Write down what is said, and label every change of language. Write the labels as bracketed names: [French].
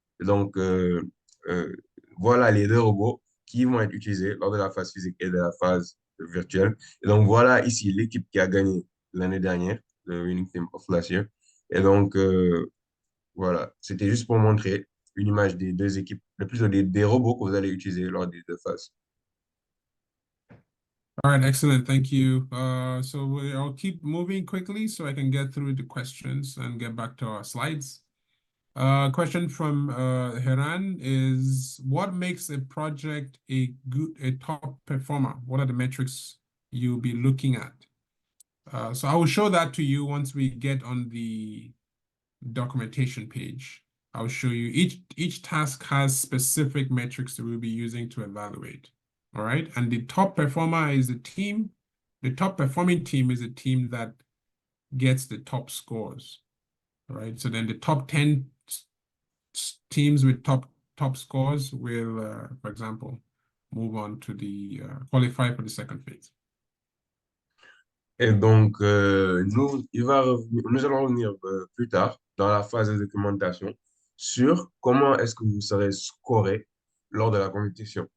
[French] Donc, voilà les deux robots qui vont être utilisés lors de la phase physique et de la phase virtuelle. Et donc, voilà ici l'équipe qui a gagné l'année dernière, le [English] Winning Team of Last Year. [French] Et donc, voilà, c'était juste pour montrer une image des deux équipes, plutôt des robots que vous allez utiliser lors des deux phases. [English] All right, excellent. Thank you. I'll keep moving quickly so I can get through the questions and get back to our slides. Question from Heran is, what makes a project a top performer? What are the metrics you'll be looking at? So I will show that to you once we get on the documentation page. I'll show you each task has specific metrics that we'll be using to evaluate. All right, and the top performer is the team. The top performing team is a team that gets the top scores. right? So then the top 10 teams with top scores will, for example, move on to the qualify for the second phase. [French] Et donc, nous allons revenir plus tard dans la phase de documentation sur comment est-ce que vous serez scoré lors de la compétition.